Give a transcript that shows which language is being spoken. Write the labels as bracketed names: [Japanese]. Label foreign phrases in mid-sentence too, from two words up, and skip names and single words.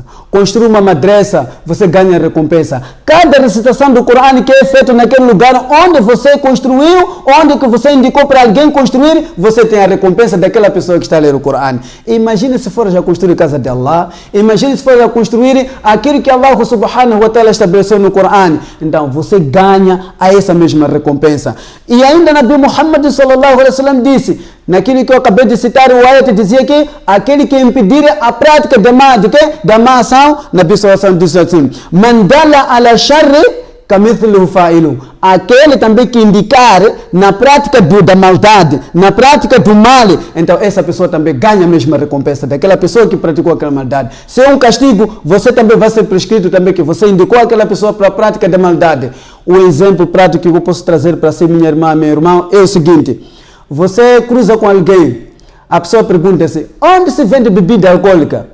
[Portuguese] Construir uma madrasa, você ganha recompensa. Cada recitação do Corão que é feita naquele lugar onde você construiu, onde que você indicou para alguém construir, você tem a recompensa daquela pessoa que está a ler o Corão. Imagine se for já construir a casa de Allah. Imagine se for já construir aquilo que Allah [Arabic] سبحانه وتعالى [Portuguese] estabeleceu no Corão. Então você ganha a essa mesma recompensa. E ainda Nabi Muhammad [Arabic] صلى الله عليه وسلم [Portuguese] disse, naquilo que eu acabei de citar, o ayat dizia que aquele que impedir a prática da má ação, Nabi [Arabic] صلى الله عليه وسلم [Portuguese] disse assim, [Arabic] من دل على شر كمثله فاعله, [Portuguese] aquele também que indicar na prática da maldade, na prática do mal, então essa pessoa também ganha a mesma recompensa daquela pessoa que praticou aquela maldade. Se é um castigo, você também vai ser prescrito também que você indicou aquela pessoa para a prática da maldade. O exemplo prático que eu posso trazer para si, minha irmã, meu irmão, é o seguinte: você cruza com alguém, a pessoa pergunta-se, onde se vende bebida alcoólica?